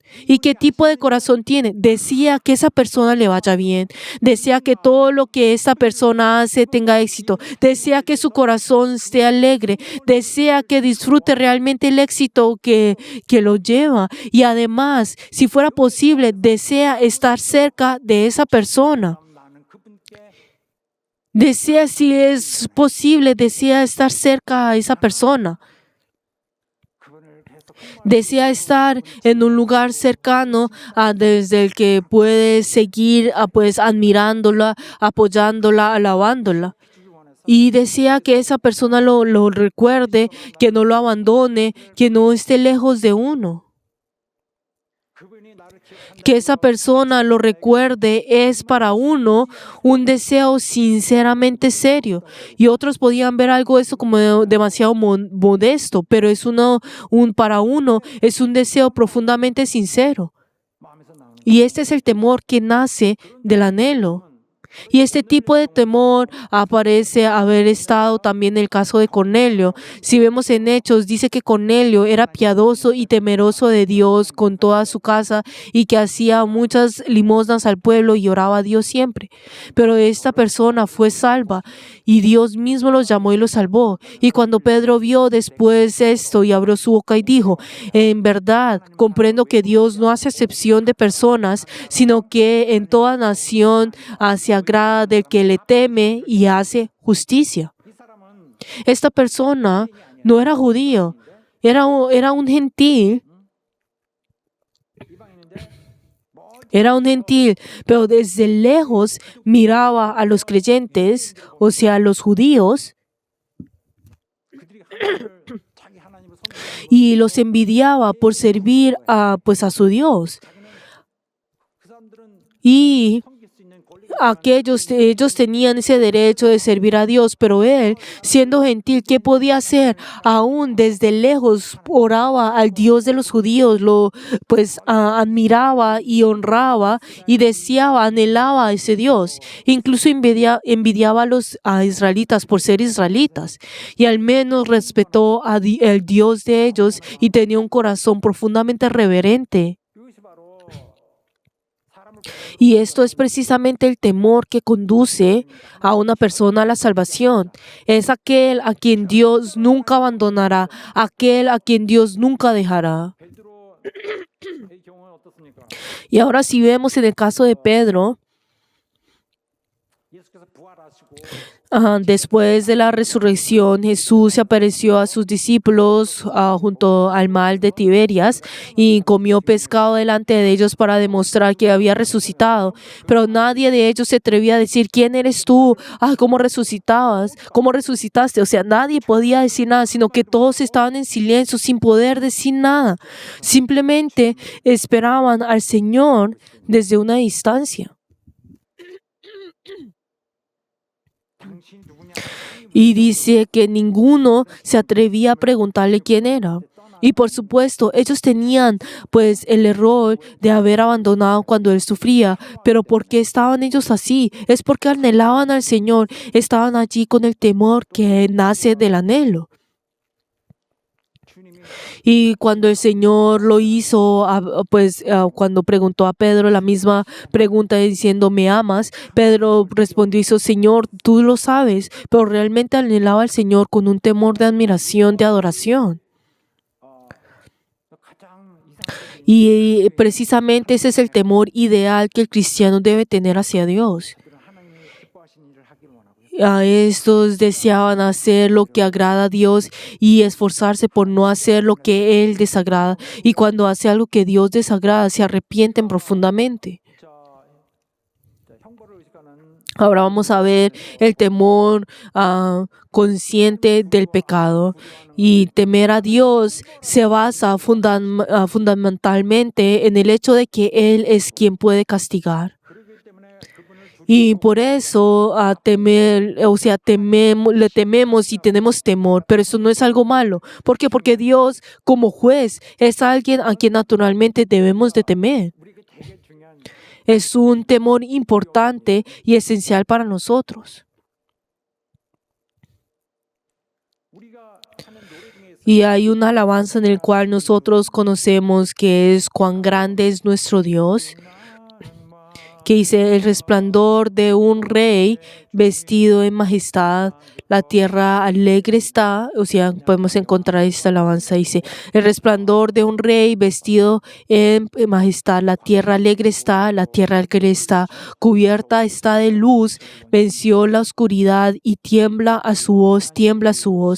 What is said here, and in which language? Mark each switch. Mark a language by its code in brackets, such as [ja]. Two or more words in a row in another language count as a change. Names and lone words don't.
[es] ¿Y qué tipo de corazón tiene? Desea que esa persona le vaya bien, desea que todo lo que esta persona hace tenga éxito, desea que su corazón esté alegre, desea que disfrute realmente el éxito que lo lleva y además, si fuera posible, desea estar cerca de esa persona. [ko] 나는 그분께 [es] Desea, si es posible, desea estar cerca a esa persona. [ko] 그분을 계속 [es] Desea estar en un lugar cercano desde el que puede seguir pues admirándola, apoyándola, alabándola. [ko] 주기 원해서 [es] Y desea que esa persona lo recuerde, que no lo abandone, que no esté lejos de uno. [ko] 그분이 나를 기억한다. [es] Que esa persona lo recuerde es para uno un deseo sinceramente serio. Y otros podían ver algo de eso como demasiado modesto, pero es para uno es un deseo profundamente sincero. [ko] 마음에서 나오는 [es] Y este es el temor que nace del anhelo. Y este tipo de temor parece haber estado también en el caso de Cornelio. Si vemos en Hechos, dice que Cornelio era piadoso y temeroso de Dios con toda su casa y que hacía muchas limosnas al pueblo y oraba a Dios siempre. Pero esta persona fue salva y Dios mismo los llamó y los salvó. Y cuando Pedro vio después esto y abrió su boca y dijo, en verdad, comprendo que Dios no hace excepción de personas, sino que en toda nación se agrada del que le teme y hace justicia. [ko] 이 사람은 [es] Esta persona no era judío, era un gentil, Era un gentil, pero desde lejos miraba a los creyentes, o sea, a los judíos, [ko] 그들이 하나님을 자기 하나님을 섬기는 [es] y los envidiaba por servir a su Dios. [ko] 그 사람들은 [es] Y [ko] 섬길 수 있는 권리가 [es] ellos tenían ese derecho de servir a Dios, pero él, siendo gentil, ¿qué podía hacer? Aún desde lejos oraba al Dios de los judíos, admiraba y honraba y deseaba, anhelaba a ese Dios. Incluso envidiaba a los israelitas por ser israelitas, y al menos respetó el Dios de ellos y tenía un corazón profundamente reverente. [ko] 이것이 바로 사람을 [es] Y esto es precisamente el temor que conduce a una persona a la salvación. Es aquel a quien Dios nunca abandonará, aquel a quien Dios nunca dejará. [ko] 베드로의 경우는 어떻습니까? [es] Y ahora si vemos en el caso de Pedro, [ko] 예수께서 부활하시고 [es] después de la resurrección, Jesús se apareció a sus discípulos junto al mar de Tiberias y comió pescado delante de ellos para demostrar que había resucitado. Pero nadie de ellos se atrevía a decir, ¿quién eres tú? ¿Cómo resucitabas? ¿Cómo resucitaste? O sea, nadie podía decir nada, sino que todos estaban en silencio sin poder decir nada. Simplemente esperaban al Señor desde una distancia. [ko] 당신 누구냐? [es] Y dice que ninguno se atrevía a preguntarle quién era. Y por supuesto, ellos tenían pues el error de haber abandonado cuando él sufría. Pero ¿por qué estaban ellos así? Es porque anhelaban al Señor. Estaban allí con el temor que nace del anhelo. Y cuando el Señor lo hizo, cuando preguntó a Pedro la misma pregunta diciendo, ¿me amas? Pedro respondió y dijo, Señor, tú lo sabes, pero realmente anhelaba al Señor con un temor de admiración, de adoración. [ko] 가장 이상적인 [es] Y precisamente ese es el temor ideal que el cristiano debe tener hacia Dios. [ko] 그들은 하나님이 기뻐하신 일을 하기를 원하고요. [es] A estos deseaban hacer lo que agrada a Dios y esforzarse por no hacer lo que Él desagrada. Y cuando hace algo que Dios desagrada, se arrepienten profundamente. [ko] 자, 형벌을 의식하는 [es] Ahora vamos a ver el temor consciente del pecado. Y temer a Dios se basa fundamentalmente en el hecho de que Él es quien puede castigar. [ko] 그러기 때문에 그분을 [es] Y por eso le tememos y tenemos temor, pero eso no es algo malo. ¿Por qué? Porque Dios, como juez, es alguien a quien naturalmente debemos de temer. [ko] 우리에게 되게 중요한 [es] Es un temor importante y esencial para nosotros. [ko] 우리가 하는 노래 중에 있어요. [es] Y hay una alabanza en el cual nosotros conocemos que es cuán grande es nuestro Dios, que dice, el resplandor de un rey vestido en majestad, la tierra alegre está, o sea, podemos encontrar esta alabanza, dice, el resplandor de un rey vestido en majestad, la tierra alegre está, la tierra alegre está, cubierta está de luz, venció la oscuridad y tiembla a su voz, tiembla su voz.